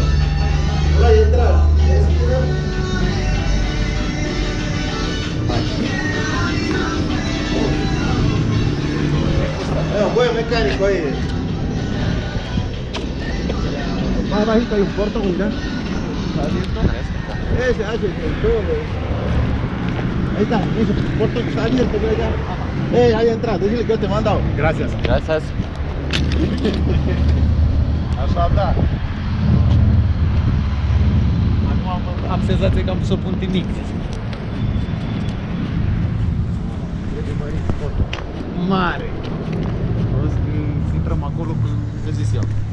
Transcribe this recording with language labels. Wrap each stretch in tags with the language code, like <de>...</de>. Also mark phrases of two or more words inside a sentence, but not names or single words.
<es>Ora de entrar. Un buen mecánico ahí. Más bajito hay un puerto, mira. Ese hace el todo. Ahí está, ese puerto que está abierto allá. Ahí entra, decirle que yo te he mandado. Gracias. Gracias.</es> <ro>Așa, da. Acum am senzația că am pus-o punte mic. Mare. O să intrăm acolo pe zis eu.</ro>